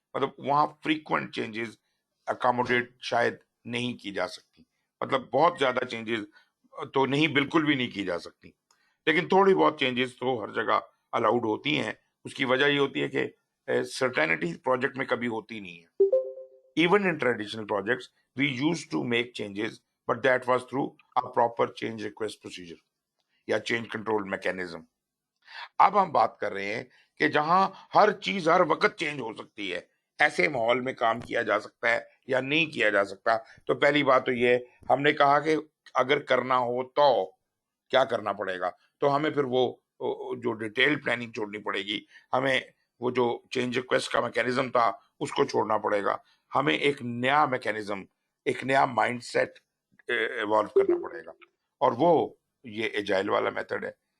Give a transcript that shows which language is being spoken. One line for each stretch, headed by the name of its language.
Hindi: मतलब वहां frequent changes accommodate शायद नहीं की जा सकती, मतलब बहुत ज्यादा चेंजेस तो नहीं, बिल्कुल भी नहीं की जा सकती, लेकिन थोड़ी बहुत चेंजेस तो हर जगह अलाउड होती हैं। उसकी वजह ये होती है कि सर्टेनिटी प्रोजेक्ट में कभी होती नहीं है।
English: Even in traditional projects, we used to make changes, but that was through a proper change request procedure या change control mechanism.
Hindi: अब हम बात कर रहे हैं कि जहां हर चीज हर वक्त चेंज हो सकती है, ऐसे माहौल में काम किया जा सकता है या नहीं किया जा सकता। तो पहली बात तो ये, हमने कहा कि अगर करना हो तो क्या करना पड़ेगा, तो हमें फिर वो जो डिटेल प्लानिंग छोड़नी पड़ेगी, हमें वो जो चेंज रिक्वेस्ट का मैकेनिज्म था उसको छोड़ना पड़ेगा, हमें एक नया मैकेनिज्म, एक नया माइंडसेट इवॉल्व करना पड़ेगा, और वो ये एजाइल वाला मेथड है।